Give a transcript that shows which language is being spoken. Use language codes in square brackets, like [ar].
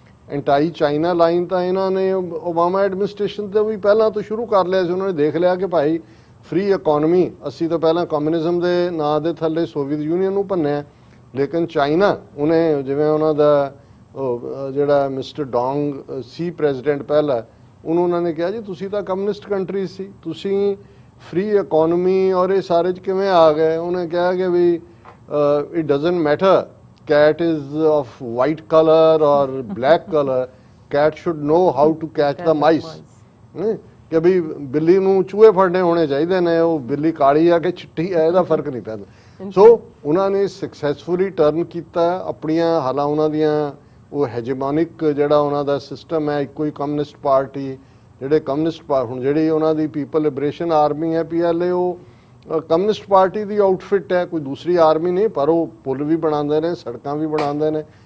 [pa] ਐਂਟਾਈ China line ਤਾਂ ਇਹਨਾਂ ਨੇ ਓਬਾਮਾ ਐਡਮਿਨਿਸਟ੍ਰੇਸ਼ਨ ਤੋਂ ਵੀ ਪਹਿਲਾਂ ਤੋਂ ਸ਼ੁਰੂ ਕਰ ਲਿਆ ਸੀ। ਉਹਨਾਂ ਨੇ ਦੇਖ ਲਿਆ ਕਿ ਭਾਈ ਫ੍ਰੀ ਇਕਨੋਮੀ, ਅਸੀਂ ਤਾਂ ਪਹਿਲਾਂ ਕਮਿਊਨਿਜ਼ਮ ਦੇ ਨਾਂ ਦੇ ਥੱਲੇ ਸੋਵੀਅਤ ਯੂਨੀਅਨ ਨੂੰ ਭੰਨਿਆ, ਲੇਕਿਨ ਚਾਈਨਾ ਉਹਨੇ ਜਿਵੇਂ ਉਹਨਾਂ ਦਾ ਜਿਹੜਾ ਮਿਸਟਰ ਡੋਂਗ ਸੀ ਪ੍ਰੈਜ਼ੀਡੈਂਟ ਪਹਿਲਾ, ਉਹਨੂੰ ਉਹਨਾਂ ਨੇ ਕਿਹਾ ਜੀ ਤੁਸੀਂ ਤਾਂ ਕਮਿਊਨਿਸਟ ਕੰਟਰੀ ਸੀ, ਤੁਸੀਂ ਫ੍ਰੀ ਇਕਨੋਮੀ ਔਰ ਇਹ ਸਾਰੇ 'ਚ ਕਿਵੇਂ ਆ ਗਏ? ਉਹਨੇ ਕਿਹਾ ਕਿ [en] ਵੀ it doesn't matter cat is of white color or black color, cat should know how to catch the mice. [pa] ਕਿ ਵੀ ਬਿੱਲੀ ਨੂੰ ਚੂਹੇ ਫੜਨੇ ਹੋਣੇ ਚਾਹੀਦੇ ਨੇ, ਉਹ ਬਿੱਲੀ ਕਾਲੀ ਆ ਕਿ ਚਿੱਟੀ ਆ ਇਹਦਾ ਫਰਕ ਨਹੀਂ ਪੈਂਦਾ। ਸੋ ਉਹਨਾਂ ਨੇ ਸਕਸੈਸਫੁਲੀ ਟਰਨ ਕੀਤਾ ਆਪਣੀਆਂ, ਹਾਲਾਂ ਉਹਨਾਂ ਦੀਆਂ ਉਹ ਹੈਜੇਮੋਨਿਕ ਜਿਹੜਾ ਉਹਨਾਂ ਦਾ ਸਿਸਟਮ ਹੈ, ਇੱਕੋ ਹੀ ਕਮਿਊਨਿਸਟ ਪਾਰਟੀ, ਜਿਹੜੇ ਕਮਿਊਨਿਸਟ ਹੁਣ ਜਿਹੜੀ ਉਹਨਾਂ ਦੀ ਪੀਪਲ ਲਿਬਰੇਸ਼ਨ ਆਰਮੀ ਹੈ PLA, ਉਹ ਕਮਿਊਨਿਸਟ ਪਾਰਟੀ ਦੀ ਆਊਟਫਿਟ ਹੈ, ਕੋਈ ਦੂਸਰੀ ਆਰਮੀ ਨਹੀਂ, ਪਰ ਉਹ ਪੁਲ ਵੀ ਬਣਾਉਂਦੇ ਨੇ, ਸੜਕਾਂ ਵੀ ਬਣਾਉਂਦੇ ਨੇ।